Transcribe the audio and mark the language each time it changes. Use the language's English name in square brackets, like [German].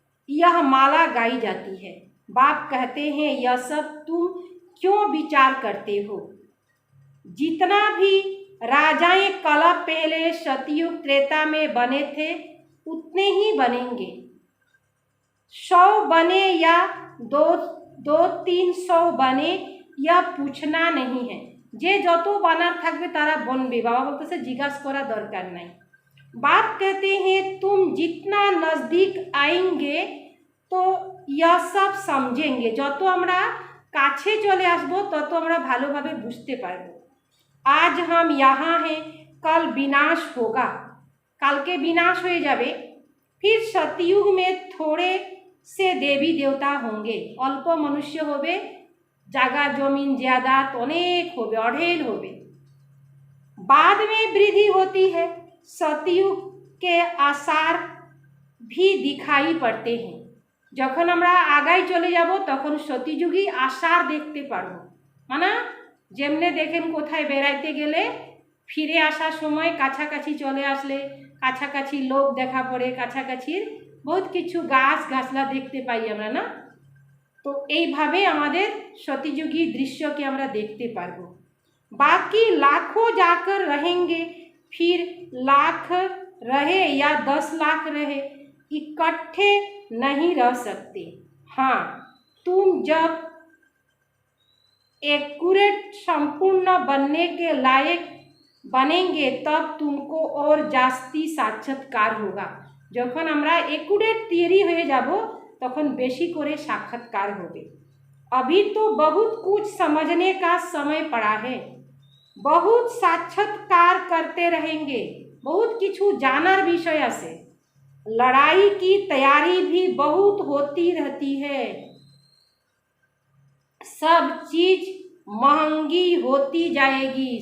[Hindi] यह माला गाई जाती है। बाप कहते हैं यह सब तुम क्यों विचार करते हो। जितना भी राजाएं कला पहले सतयुग त्रेता में बने थे उतने ही बनेंगे। 100 बने या 200-300 बने यह पूछना नहीं है। [Bangla] जे যত বানার থাকবে তারা বনবে। বাবা বলতেছে জিজ্ঞাসা করা দরকার নাই। [Hindi] बाप कहते हैं तुम जितना नज़दीक आएंगे तो यह सब समझेंगे। [Bangla] যত আমরা কাছে চলে আসব তত আমরা ভালোভাবে বুঝতে পারব। [Hindi] आज हम यहाँ हैं, कल विनाश होगा, कल के विनाश हो जाए। फिर सतयुग में थोड़े से देवी देवता होंगे, [Bangla] अल्प मनुष्य होबे, जागा जमीन ज्यादात अनेक होबे, अढ़ेल होबे। [Hindi] बाद में वृद्धि होती है, सतयुग के आसार भी दिखाई पड़ते हैं। [Bangla] যখন আমরা আগাই চলে যাব তখন সতীযুগী আসার দেখতে পারব। মানে যেমনে দেখেন কোথায় বেড়াইতে গেলে ফিরে আসার সময় কাছাকাছি চলে আসলে কাছাকাছি লোক দেখা পড়ে, কাছাকাছির বহুত কিছু গাছ গাছলা দেখতে পাই আমরা না। তো এইভাবে আমাদের সতীযুগী দৃশ্যকে আমরা দেখতে পারব। [Hindi] बाकी लाखों जाकर रहेंगे, फिर लाख रहे या 10 लाख रहे, इकट्ठे नहीं रह सकते। हाँ, तुम जब एक्यूरेट संपूर्ण बनने के लायक बनेंगे तब तुमको और जास्ती साक्षात्कार होगा। [Bangla] যখন আমরা एक्यूरेट तैयारी হয়ে যাব তখন বেশি করে সাক্ষাৎকার হবে। [Hindi] अभी तो बहुत कुछ समझने का समय पड़ा है, बहुत साक्षात्कार करते रहेंगे, [Bangla] बहुत किछु जानर विषय से। [Hindi] लड़ाई की तैयारी भी बहुत होती रहती है, सब चीज महंगी होती जाएगी।